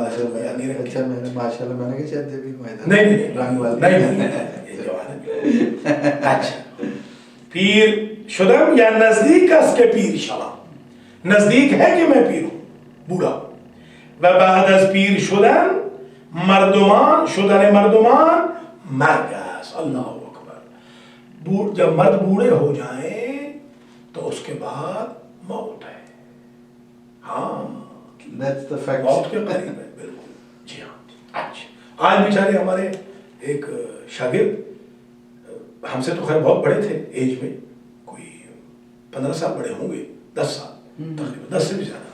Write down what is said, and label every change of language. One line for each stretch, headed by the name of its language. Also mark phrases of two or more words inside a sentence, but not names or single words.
Urdu: میں نے کہا شاید یہ بھی نہیں. اچھا،
Persian: پیر شدم یا نزدیک اس کے پیر شوم،
Urdu: نزدیک ہے کہ میں پیر ہوں، بوڑھا.
Persian: و بعد از پیر شدن مردمان، شدن مردمان مرگ است.
Arabic: اللہ اکبر.
Urdu: جب مرد بوڑھے ہو جائیں تو اس کے بعد موت ہے. ہاں موت کے قریب ہے، بالکل. جی ہاں. اچھا، آج بیچارے ہمارے ایک شاگرد، ہم سے تو خیر بہت بڑے تھے ایج میں، کوئی 15 سال بڑے ہوں گے، 10 سال تقریباً، 10 سے بھی زیادہ.